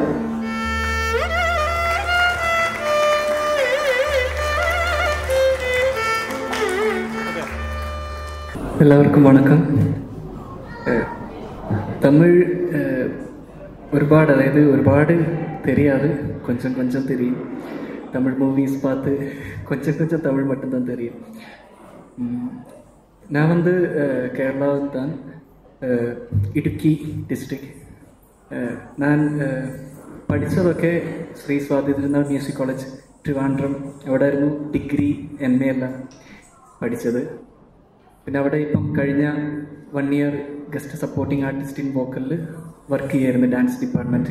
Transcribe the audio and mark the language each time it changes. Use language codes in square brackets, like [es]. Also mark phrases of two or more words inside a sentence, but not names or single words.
[ml] എല്ലാവർക്കും വണക്കം. തമിഴ് ഒരുപാട് [ta] தெரியாது, கொஞ்சம் கொஞ்சம் தெரியும். தமிழ் மூவிஸ் பார்த்து கொஞ்சம் கொஞ்சம் தமிழ் மட்டும்தான் தெரியும். நான் வந்து கேரளாவில் தான், [ml] ഇടുക്കി ഡിസ്ട്രിക്ട്. ഞാൻ പഠിച്ചതൊക്കെ ശ്രീ സ്വാതി തിരുനാൾ മ്യൂസിക് കോളേജ് ട്രിവാൻഡ്രം. അവിടെ ആയിരുന്നു ഡിഗ്രി MA എല്ലാം പഠിച്ചത്. പിന്നെ അവിടെ ഇപ്പം കഴിഞ്ഞ [en] 1 year guest supporting artist in vocalil [ml] വർക്ക് ചെയ്യായിരുന്നു [en] dance departmentil.